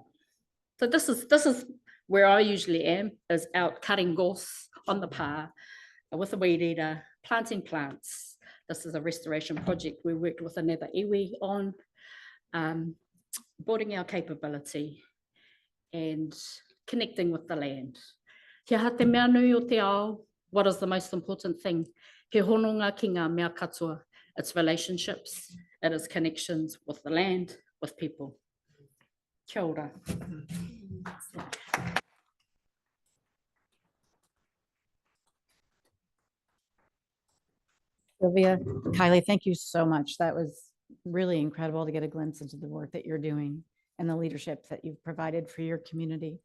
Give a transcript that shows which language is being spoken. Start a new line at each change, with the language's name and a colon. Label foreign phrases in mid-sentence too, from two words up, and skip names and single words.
English: So this is where I usually am, is out cutting gorse on the pā with a weed eater, planting plants. This is a restoration project we worked with another iwi on, building our capability and connecting with the land.
Māori: Kia ha te mea nui o te ao,
English: what is the most important thing?
Māori: He hononga ki ngā mea katoa.
English: It's relationships, it is connections with the land, with people.
Māori: Kia ora.
English: Sylvia, Kylie, thank you so much. That was really incredible to get a glimpse into the work that you're doing and the leadership that you've provided for your community.